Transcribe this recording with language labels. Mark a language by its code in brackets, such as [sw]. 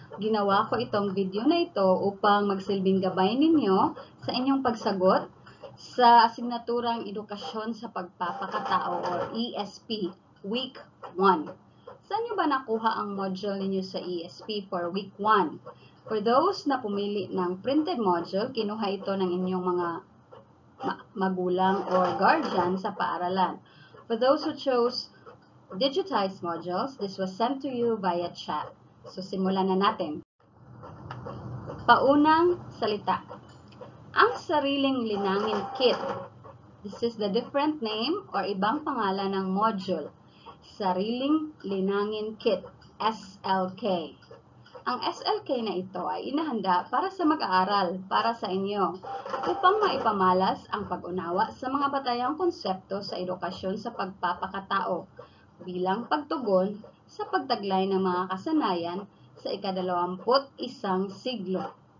[tl] Ginawa ko itong video na ito upang magsilbing gabay ninyo sa inyong pagsagot sa asignaturang Edukasyon sa Pagpapakatao or ESP, Week 1. Saan nyo ba nakuha ang module ninyo sa ESP [en] for Week 1? For those [tl] na pumili ng printed module, kinuha ito ng inyong mga magulang or guardian sa paaralan. [en] For those who chose digitized modules, this was sent to you via chat. [tl] So, simulan na natin. Paunang salita. Ang sariling linangin kit. [en] This is the different name or [tl] ibang pangalan ng module. Sariling linangin kit, SLK. Ang SLK na ito ay inahanda para sa mag-aaral, para sa inyo, upang maipamalas ang pag-unawa sa mga batayang konsepto sa edukasyon sa pagpapakatao bilang pagtugon sa pagtaglay ng mga kasanayan sa ika-21 siglo.